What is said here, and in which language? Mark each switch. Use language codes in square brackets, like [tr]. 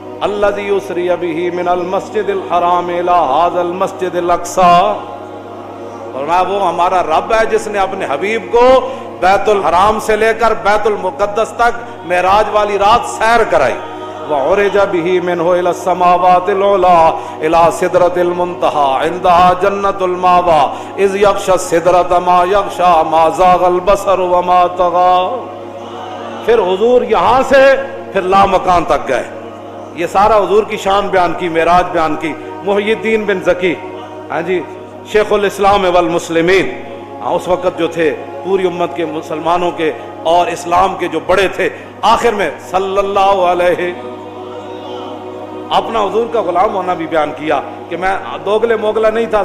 [ar] الذی یسری بہ من المسجد الحرام الی ھذا المسجد الاقصی. [ur] فرمایا وہ ہمارا رب ہے جس نے اپنے حبیب کو بیت الحرام سے لے کر بیت المقدس تک معراج والی رات سیر کرائی. [ar] وعرج به منه الى السماوات العلى الى سدرة المنتهى عندها جنة المأوى اذ يغشى السدرة ما يغشى ما زاغ البصر وما طغى. [ur] پھر حضور یہاں سے پھر لامکان تک گئے. یہ سارا حضور کی شان بیان کی, معراج بیان کی. محی الدین بن زکی, ہاں جی, شیخ الاسلام والمسلمین, اس وقت جو تھے پوری امت کے مسلمانوں کے اور اسلام کے جو بڑے تھے, آخر میں صلی اللہ علیہ اپنا حضور کا غلام ہونا بھی بیان کیا کہ میں دوگلے موگلا نہیں تھا.